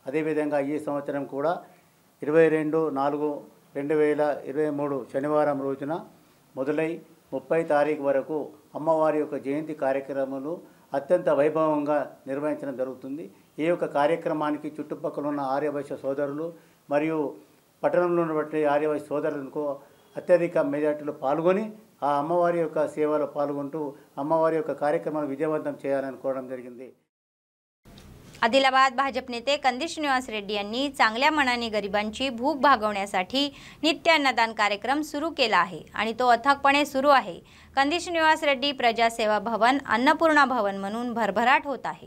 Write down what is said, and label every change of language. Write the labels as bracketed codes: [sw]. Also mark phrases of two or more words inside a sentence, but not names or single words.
[te] అదేవిధంగా ఈ సంవత్సరం కూడా 22/4/2023 శనివారం రోజున మొదలై 30 తారీఖు వరకు అమ్మవారి యొక్క జయంతి కార్యక్రమాలు అత్యంత వైభవంగా నిర్వహించడం జరుగుతుంది. ఈ యొక్క కార్యక్రమానికి చుట్టుపక్కల ఉన్న ఆర్యవైశ్య సోదరులు మరియు పట్టణంలో ఉన్నటువంటి ఆర్యవైశ్య సోదరులకు అత్యధిక మెజార్టీలో పాల్గొని ఆ అమ్మవారి యొక్క సేవలో పాల్గొంటూ అమ్మవారి యొక్క కార్యక్రమాన్ని विजयवंతం చేయాలని కోరడం జరిగింది. [mr] आदिलाबाद भाजप नेते कंदी श्रीनिवास रेड्डी यांनी चांगल्या मनाने गरिबांची भूक भागवण्यासाठी नित्य अन्नदान कार्यक्रम सुरू केला आहे आणि तो अथकपणे सुरू आहे. कंदी श्रीनिवास रेड्डी प्रजासेवा भवन अन्नपूर्णा भवन म्हणून भरभराट होत आहे.